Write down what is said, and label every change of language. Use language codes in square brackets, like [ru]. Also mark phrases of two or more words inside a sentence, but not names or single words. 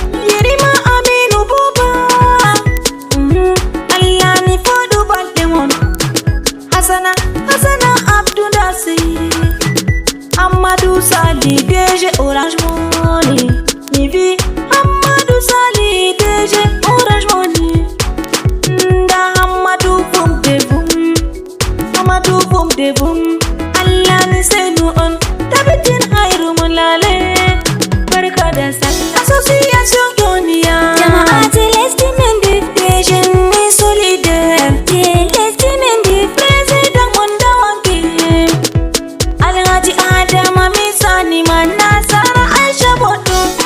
[ff] Yerima Aminu Buba. Mhm. Allah ni fodu balde mon. Hasana, Hasana Abdou Dasi. Amadou Sali, D G Orange Money. Nivi Amadou Sali, D G Orange Money. Nda Amadou Boum de Boum. Amadou Boum de Boum. Allah ni senu on. Tabitin hayru mun lale. [ha] Barka da sallah. [ff] Association Yonia. Jama'atul Estimin Division ni solidaire. Estimin di President Wanda Wanki. Alhaji Adama Misani ma Nasara Aisha Bodo.